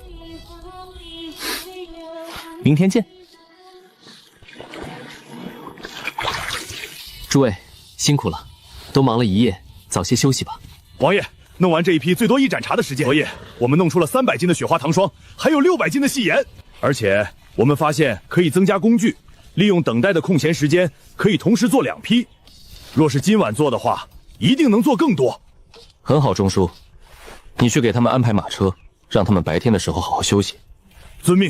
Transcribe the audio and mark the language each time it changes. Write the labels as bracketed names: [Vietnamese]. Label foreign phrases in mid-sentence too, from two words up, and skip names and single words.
[Chinese] 明天見。諸位辛苦了，都忙了一夜，早些休息吧。王爺。弄完這一批最多1盞茶的時間，王爺，我們弄出了300斤的雪花糖霜，還有600斤的細鹽，而且我們發現可以增加工具，利用等待的空閒時間，可以同時做2批。若是今晚做的話，一定能做更多。很好，鍾叔，你去給他們安排馬車，讓他們白天的時候好好休息。遵命。